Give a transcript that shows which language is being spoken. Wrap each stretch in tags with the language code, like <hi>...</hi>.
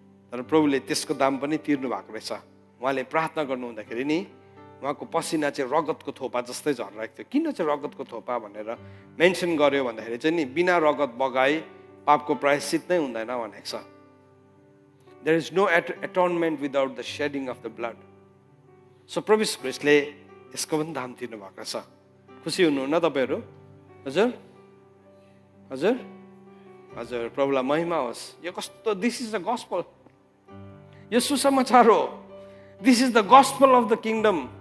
<ne>तर प्रभुले त्यसको दाम पनि तिर्नु भएको रहेछ। उहाँले प्रार्थना गर्नु हुँदाखेरि नि उहाँको पसिना चाहिँ रगतको थोपा जस्तै झरिरहेको थियो। किन चाहिँ रगतको थोपा भनेर मेन्सन गर्यो भन्दाखेरि चाहिँ नि बिना रगत बगाई पापको प्रायश्चित नै हुँदैन भनेको छ।</ne> <en>There is no atonement without the shedding of the blood.</en> <ne>So प्रभु यीशु ख्रीष्टले यसको पनि दाम तिर्नु भएको छ। खुसी हुनुहुन्न तपाईँहरू? हजुर हजुर हजुर, प्रभुलाई महिमा होस्। यो कस्तो,</ne> <en>this is the gospel,</en> <ne>यो सुसमाचार हो।</ne> <en>This is the gospel of the kingdom.</en>